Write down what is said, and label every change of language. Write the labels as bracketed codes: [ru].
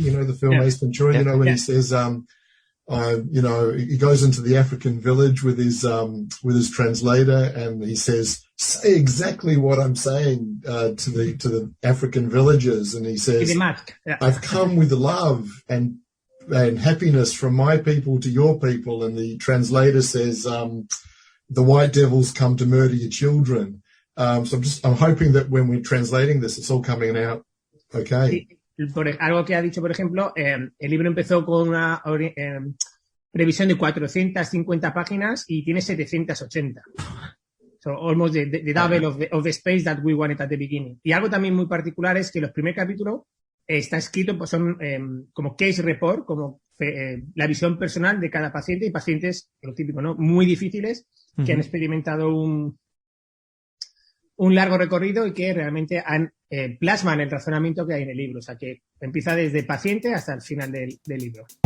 [en] You know the film Ace Ventura. You know when he says, he goes into the African village with his translator, and he says, "Say exactly what I'm saying to the African villagers," and he says, "I've come with love and happiness from my people to your people," and the translator says, "The white devils come to murder your children." So I'm hoping that when we're translating this, it's all coming out okay. [es] Algo que ha dicho, por ejemplo, el libro empezó con una previsión de 450 páginas y tiene 780. [en] So almost the double of the space that we wanted at the beginning. [es] Y algo también muy particular es que los primeros capítulos está escrito, pues son como case report, como la visión personal de cada paciente, y pacientes, lo típico, ¿no? Muy difíciles, que han experimentado un largo recorrido y que realmente plasman el razonamiento que hay en el libro. O sea, que empieza desde el paciente hasta el final del libro.